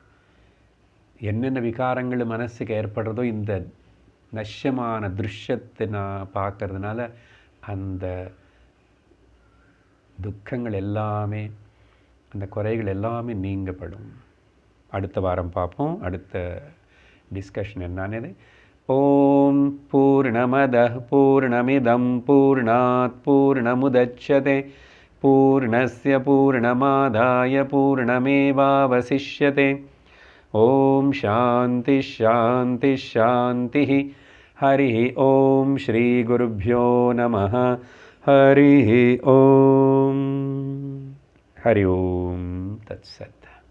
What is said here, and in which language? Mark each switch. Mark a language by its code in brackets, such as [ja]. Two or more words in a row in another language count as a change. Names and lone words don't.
[ta] என்னென்ன விகாரங்கள் மனசுக்கு ஏற்படுறதோ இந்த நஷ்யமான திருஷ்யத்தை நான் பார்க்கறதுனால அந்த துக்கங்கள் எல்லாமே, அந்த குறைகள் எல்லாமே நீங்கப்படும். அடுத்த வாரம் பார்ப்போம் அடுத்த டிஸ்கஷன் என்னன்னு. [sa] ओं पूर्णमदः पूर्णमिदं पूर्णात् पूर्णमुदच्यते पूर्णस्य पूर्णमादाय पूर्णमेवावशिष्यते. ओं शान्ति शान्ति शान्ति. हरि ओं श्री குருभ्यो नमः. हरि ओं। हरि ओं तत्सत्.